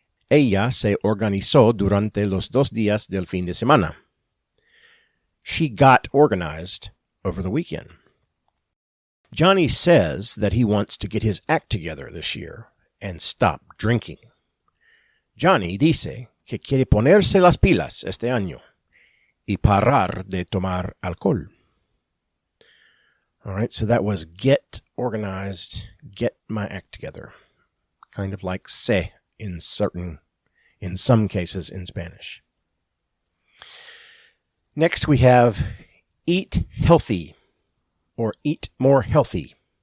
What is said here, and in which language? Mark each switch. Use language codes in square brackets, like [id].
[es] Ella se organizó durante los 2 días del fin de semana. [en] She got organized over the weekend. Johnny says that he wants to get his act together this year and stop drinking. [es] Johnny dice que quiere ponerse las pilas este año y parar de tomar alcohol. [en] All right, so that was get organized, get my act together. Kind of like se in some cases in Spanish. Next we have eat healthy or eat more healthy.